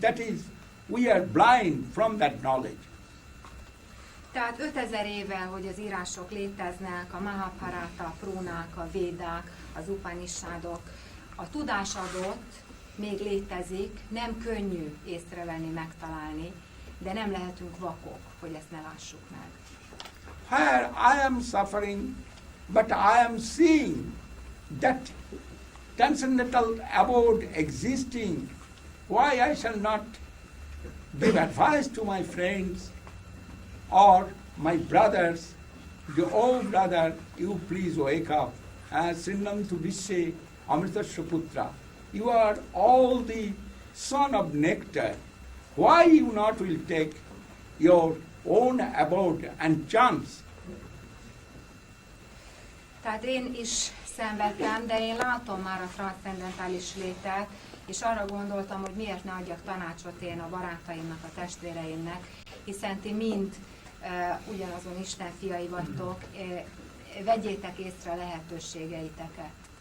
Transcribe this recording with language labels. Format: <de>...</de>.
<en>That is, we are blind from that knowledge.</en> <hu>Tehát 5000 éve, hogy az írások léteznek, a Mahabharata, a Prúnák, a Védák, az Upanishadok, a tudás adott, még létezik, nem könnyű észrevenni, megtalálni, de nem lehetünk vakok, hogy ezt ne lássuk meg.</hu> <en>Where I am suffering, but I am seeing that transcendental abode existing, why I shall not give advice to my friends or my brothers, oh brother, you please wake up.</en> <sa>Srinnam tu Vishe Amritasya Putra.</sa> <en>You are all the son of nectar. Why you not will take your own abode and chance?</en> <hu>Tehát én is szenvedtem, de én látom már a transzcendentális létet, és arra gondoltam, hogy miért ne adjak tanácsot én a barátaimnak, a testvéreimnek, hiszen ti mind ugyanazon Isten fiai vagytok, vegyétek észre a lehetőségeiteket.</hu>